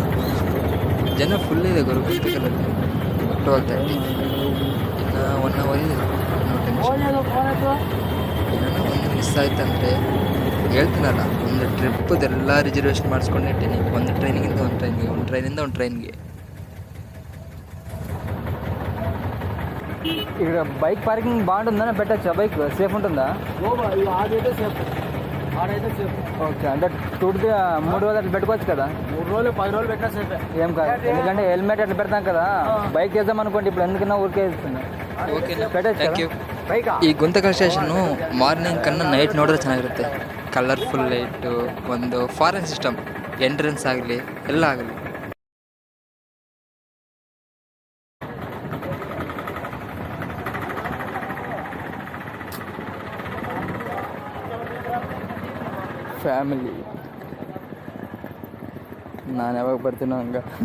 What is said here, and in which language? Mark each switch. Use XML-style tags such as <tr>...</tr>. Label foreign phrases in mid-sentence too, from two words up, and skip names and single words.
<kn>ಜನ ಫುಲ್ ಇದೆ ಗುರು, ಗೊತ್ತಿರಲ್ಲ. 12:30 ಇನ್ನು 1 ಅವರ್ ಇದೆ. ಏನೋ ಒಂದು ಮಿಸ್ ಆಯ್ತಂದರೆ ಹೇಳ್ತೀನಲ್ಲ, ಒಂದು ಟ್ರಿಪ್ಪದೆಲ್ಲ ರಿಸರ್ವೇಷನ್ ಮಾಡಿಸ್ಕೊಂಡಿರ್ತೀನಿ. ಒಂದು ಟ್ರೈನಿಂದ ಒಂದು ಟ್ರೈನ್ಗೆ.</kn> <te>ఇక్కడ</te> <en>bike parking</en> <te>బాగుంటుందా? పెట్టచ్చా బైక్? సేఫ్ ఉంటుందా? ఆడైతే సేఫ్, ఆడైతే సేఫ్. ఓకే, అంటే 3 రోజులు అట్లా పెట్టుకోవచ్చు కదా? 3 రోజులు 10 రోజులు పెట్టినా సేఫే. ఏం కాదు, ఎందుకంటే హెల్మెట్ అట్లా పెడతాం కదా. బైక్ వేద్దాం అనుకోండి, ఇప్పుడు ఎందుకన్నా ఊరికే వేస్తుంది. బైక్</te> <kn>ಈ ಗುಂತಕಲ್ ಸ್ಟೇಷನ್ನು ಮಾರ್ನಿಂಗ್ ಕన్నా ನೈಟ್ ನೋಡಿದ್ರೆ ಚೆನ್ನಾಗಿರುತ್ತೆ.</kn> <en>colorful light,</en> <kn>ಒಂದು</kn> <en>foreign system,</en> <kn>ಎಂಟ್ರೆನ್ಸ್ ಆಗಲಿ ಎಲ್ಲ ಆಗಲಿ. ಫ್ಯಾಮಿಲಿ ನಾನು ಯಾವಾಗ ಬರ್ತೀನೋ ಹಂಗೆ.</kn>